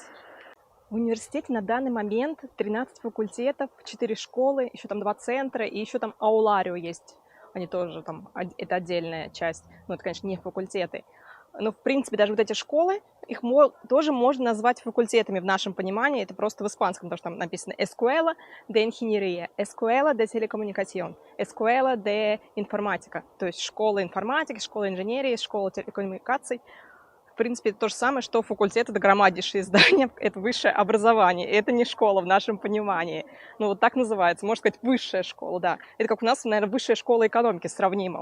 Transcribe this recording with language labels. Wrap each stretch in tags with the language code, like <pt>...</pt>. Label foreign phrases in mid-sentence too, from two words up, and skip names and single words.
<ru>В университете на данный момент 13 факультетов, 4 школы, еще там 2 центра, и еще там ауларио есть. Они тоже там, это отдельная часть, но это, конечно, не факультеты. Но, в принципе, даже вот эти школы, их тоже можно назвать факультетами в нашем понимании. Это просто в испанском, потому что там написано</ru> <es>Escuela de Ingeniería, Escuela de Telecomunicación, Escuela de Informática.</es> <ru>То есть школа информатики, школа инженерии, школа телекоммуникаций. В принципе, это то же самое, что факультет — это громаднейшее здание, это высшее образование. Это не школа в нашем понимании. Ну, вот так называется. Можно сказать, высшая школа, да. Это как у нас, наверное, высшая школа экономики сравнимо.</ru>